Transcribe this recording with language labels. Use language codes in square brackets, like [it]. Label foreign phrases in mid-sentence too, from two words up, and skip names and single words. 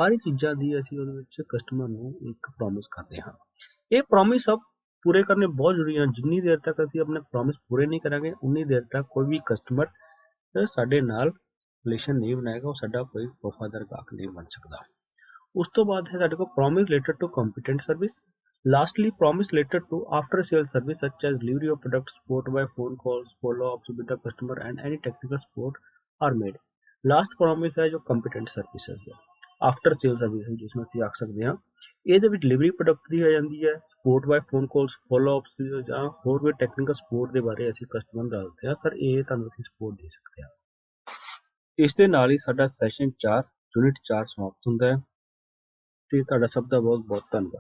[pa] ਹਰ ਚੀਜ਼ਾਂ ਦੀ ਅਸੀਂ ਉਹਦੇ ਵਿੱਚ ਕਸਟਮਰ ਨੂੰ ਇੱਕ ਪ੍ਰੋਮਿਸ ਕਰਦੇ ਹਾਂ। ਇਹ ਪ੍ਰੋਮਿਸ ਸਭ ਪੂਰੇ ਕਰਨੇ ਬਹੁਤ ਜ਼ਰੂਰੀ ਹਨ। ਜਿੰਨੀ ਦੇਰ ਤੱਕ ਅਸੀਂ ਆਪਣੇ ਪ੍ਰੋਮਿਸ ਪੂਰੇ ਨਹੀਂ ਕਰਾਂਗੇ ਉਨੀ ਦੇਰ ਤੱਕ ਕੋਈ ਵੀ ਕਸਟਮਰ ਸਾਡੇ ਨਾਲ ਰਿਲੇਸ਼ਨ ਨਹੀਂ ਬਣਾਏਗਾ, ਉਹ ਸਾਡਾ ਕੋਈ ਵਫਾਦਾਰ ਗਾਹਕ ਨਹੀਂ ਬਣ ਸਕਦਾ। ਉਸ ਤੋਂ ਬਾਅਦ ਹੈ ਸਾਡੇ ਕੋਲ [en] promise related to competent service. Lastly, promise related to after sale service such as delivery of products, support by phone calls, follow-ups with the customer and any technical support are made. Last promise [pa] ਹੈ ਜੋ [en] competent services [pa] ਹੈ, [en] after sale services [pa] ਜਿਸ ਨੂੰ ਅਸੀਂ ਆਖ ਸਕਦੇ ਹਾਂ। ਇਹਦੇ ਵਿੱਚ ਡਿਲੀਵਰੀ ਪ੍ਰੋਡਕਟ ਦੀ ਆ ਜਾਂਦੀ ਹੈ, [en] support by phone calls, [pa] ਫੋਲੋ-ਅਪਸ ਜਾਂ ਹੋਰ ਕੋਈ [en] technical support [pa] ਦੇ ਬਾਰੇ ਅਸੀਂ ਕਸਟਮਰ ਨੂੰ ਦੱਸਦੇ ਹਾਂ, ਸਰ ਇਹ ਤੁਹਾਨੂੰ ਅਸੀਂ ਸਪੋਰਟ ਦੇ ਸਕਦੇ ਹਾਂ। ਇਸ ਦੇ ਨਾਲ ਹੀ ਸਾਡਾ ਸੈਸ਼ਨ 4 ਯੂਨਿਟ 4 ਸਮਾਪਤ ਹੁੰਦਾ ਹੈ ਤੇ ਤੁਹਾਡਾ ਸਭ ਦਾ ਬਹੁਤ ਬਹੁਤ ਧੰਨਵਾਦ।